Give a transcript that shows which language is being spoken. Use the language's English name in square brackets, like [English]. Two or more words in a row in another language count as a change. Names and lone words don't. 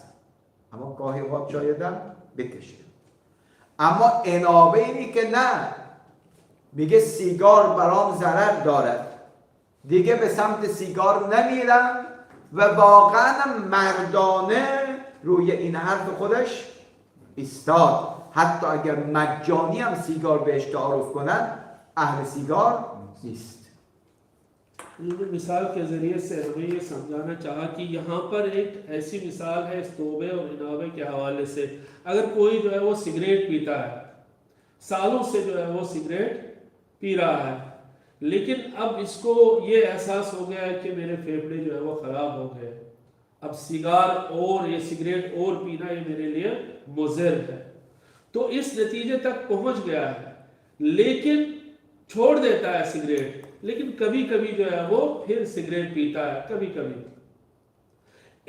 [Persian] اما گاهی خواست شایدم بکشه. اما انابه اینی که نه، میگه سیگار برام ضرر دارد، دیگه به سمت سیگار نمیرم و واقعا مردانه روی این حرف خودش ایستاد. حتی اگر مجانی هم سیگار بهش تعارف کنن، اهل سیگار نیست. [Hindi] ये मिसाल के ज़रिए से हमें ये समझाना चाहा कि यहाँ पर एक ऐसी मिसाल है इस तौबे और इनाबे के हवाले से। अगर कोई जो है वो सिगरेट पीता है, सालों से जो है वो सिगरेट पी रहा है, लेकिन अब इसको ये एहसास हो गया है कि मेरे फेफड़े जो है वो ख़राब हो गए, अब सिगार और ये सिगरेट और पीना ये मेरे लिए मुज़र है, तो इस नतीजे तक पहुँच गया है, लेकिन छोड़ देता है सिगरेट, लेकिन कभी कभी जो है वो फिर सिगरेट पीता है कभी कभी।